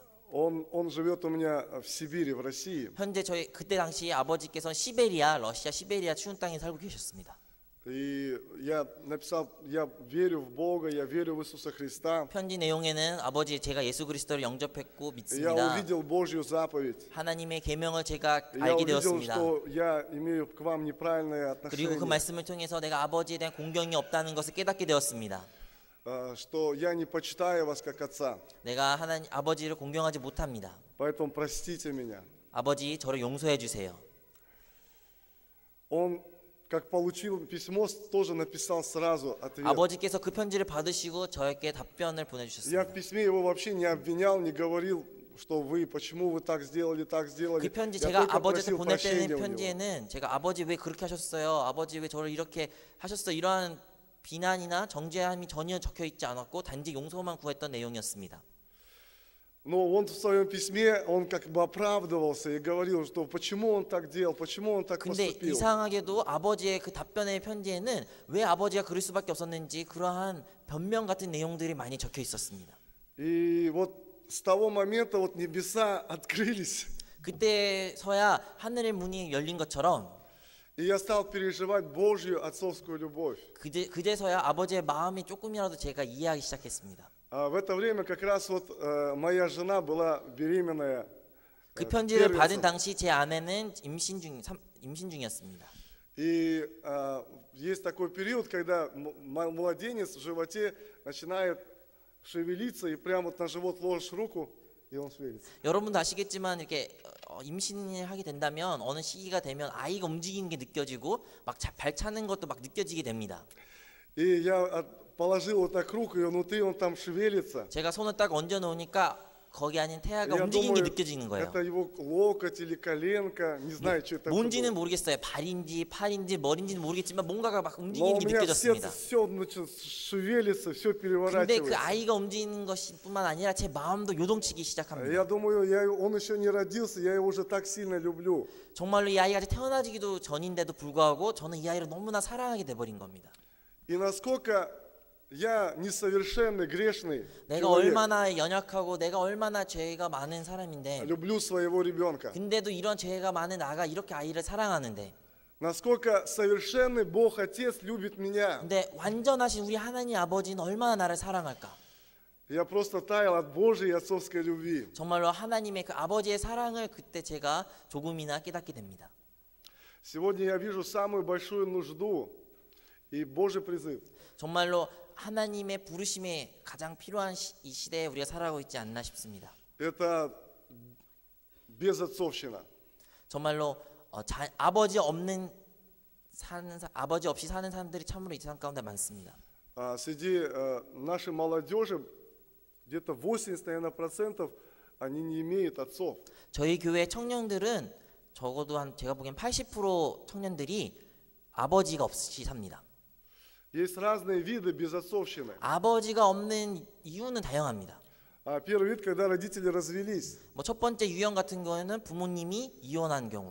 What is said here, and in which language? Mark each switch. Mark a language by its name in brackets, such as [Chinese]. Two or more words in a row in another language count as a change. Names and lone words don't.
[Russian] Он живет у меня в Сибири, в России. [Korean] 현재 저희 그때 당시 아버지께서는 시베리아, 러시아 시베리아 추운 땅에 살고 계셨습니다. [Russian] И я написал, я верю в Бога, я верю в Иисуса Христа. [Korean] 편지 내용에는 아버지 제가 예수 그리스도를 영접했고 [Russian] Я [Korean] 믿습니다. [Russian] увидел Божью заповедь. [Korean] 하나님의 계명을 제가 [Russian] Я [Korean] 알게 [Russian] увидел, [Korean] 되었습니다. [Russian] что я имею к вам неправильное [Korean] 그리고 그 [Russian] отношение, [Korean] 말씀을 통해서 내가 아버지에 대한 공경이 없다는 것을 깨닫게 되었습니다. [Russian] что я не почитаю вас как отца. [Korean] 내가 하나님 아버지를 공경하지 못합니다. [Russian] Поэтому простите меня. [Korean] 아버지 저를 용서해 주세요. [Russian] Он, как получил письмо, тоже написал сразу ответ. [Korean] 아버지께서 그 편지를 받으시고 저에게 답변을 [Russian] Я в [Korean] 보내주셨습니다. [Russian] письме его вообще не обвинял, не говорил, что вы, почему вы так сделали, так сделали. [Korean] 그 편지 [Russian] Я [Korean] 제가 [Russian] только [Korean] 아버지한테 [Russian] просил [Korean] 보낼 [Russian] прощения [Korean] 때는 [Russian] у него. [Korean] 편지에는 제가 아버지 왜 그렇게 하셨어요? 아버지 왜 저를 이렇게 하셨어요? 이러한 비난이나 정죄함이 전혀 적혀 있지 않았고 단지 용서만 구했던 내용이었습니다. [Russian] Но он в своем письме, он как бы оправдывался и говорил, что почему он так делал, почему он так [Korean] 근데 [Russian] поступил. [Korean] 이상하게도 아버지의 그 답변의 편지에는 왜 아버지가 그럴 수밖에 없었는지 그러한 변명 같은 내용들이 많이 적혀 있었습니다. [Russian] И вот с того момента вот небеса открылись. [Korean] 그때서야 하늘의 문이 열린 것처럼 [Russian] И я стал переживать Божью отцовскую любовь. [Korean] 그제서야 아버지의 마음이 조금이라도 제가 이해하기 시작했습니다. [Russian] В это время как раз вот моя жена была беременная. [Korean] 그 편지를 받은 [Russian] первенцем. [Korean] 당시 제 아내는 임신 중이었습니다. [Russian] И есть такой период, когда младенец в животе начинает шевелиться, и прямо вот на живот ложишь руку, и он шевелится. [Korean] 여러분도 아시겠지만 이렇게 임신을 하게 된다면 어느 시기가 되면 아이가 움직이는 게 느껴지고 막 발 차는 것도 막 느껴지게 됩니다. [Russian] И я положил вот так руку, и внутри он там шевелится. [Korean] 제가 손을 딱 얹어 놓으니까 거기 안에 태아가 [Russian] Я [Korean] 움직이는 게 [Russian] думаю, [Korean] 느껴지는 거예요. [Russian] это его локоть или коленка, не знаю, что это [Korean] 뭔지는 [Russian] было. [Korean] 모르겠어요. 발인지 팔인지 머리인지는 모르겠지만 뭔가가 막 [Russian] Но [Korean] 움직이는 [Russian] у [Korean] 게 [Russian] меня [Korean] 느껴졌습니다. [Russian] сердце все шевелится, все [Korean] 근데 그 [Russian] переворачивается. [Korean] 아이가 움직이는 것뿐만 아니라 제 마음도 요동치기 시작합니다. [Russian] Я думаю, он еще не родился, я его уже так сильно люблю. [Korean] 정말로 이 아이가 아직 태어나기도 전인데도 불구하고 저는 이 아이를 너무나 사랑하게 돼버린 겁니다. [Russian] И 나сколько я несовершенный, грешный [Korean] 내가 [Russian] человек, [Korean] 얼마나 연약하고 내가 얼마나 죄가 많은 사람인데 [Russian] люблю своего ребенка. [Korean] 근데도 이런 죄가 많은 나가 이렇게 아이를 사랑하는데 [Russian] Насколько совершенный Бог Отец любит меня. [Korean] 근데 완전하신 우리 하나님 아버지는 얼마나 나를 사랑할까? [Russian] Я просто таял от Божьей и отцовской любви. [Korean] 정말로 하나님의 그 아버지의 사랑을 그때 제가 조금이나 깨닫게 됩니다. [Russian] Сегодня я вижу самую большую нужду и Божий призыв. [Korean] 정말로 하나님의 부르심에 가장 필요한 이 시대에 우리가 살아가고 있지 않나 싶습니다. [Russian] Это безотцовщина. [Korean] 정말로 아버지 없이 사는 사람들이 참으로 이 세상 가운데 많습니다. [Russian] Среди нашей молодежи где-то 80, наверное, процентов они не имеют отцов. [Korean] 저희 교회 청년들은 적어도 제가 보기엔 80% 청년들이 아버지가 없이 삽니다. [Russian] Есть разные виды безотцовщины. [Korean] 아버지가 없는 이유는 다양합니다. [Russian] Первый вид, когда родители развелись, [Korean] 첫 번째 유형 같은 경우에는 부모님이 이혼한 경우.